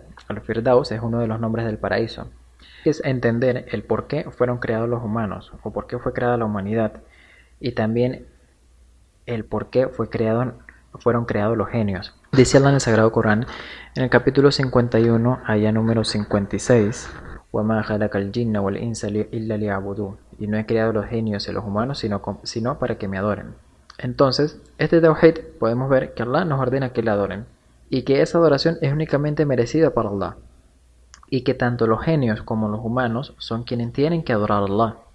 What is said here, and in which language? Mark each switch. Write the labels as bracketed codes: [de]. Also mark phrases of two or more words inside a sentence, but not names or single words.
[es] Al Firdaus es uno de los nombres del paraíso. Es entender el por qué fueron creados los humanos, o por qué fue creada la humanidad, y también el por qué fueron creados los genios. Dice Allah en el Sagrado Corán, en el capítulo 51, ayah número 56, [ar] وَمَا خَلَقَ الْجِنَّ وَالْإِنسَ إِلَّا لِيَعْبُدُونِ, [es] y no he creado los genios y los humanos sino para que me adoren. Entonces, este tawhid podemos ver que Allah nos ordena que le adoren, y que esa adoración es únicamente merecida por Allah, y que tanto los genios como los humanos son quienes tienen que adorar a Allah.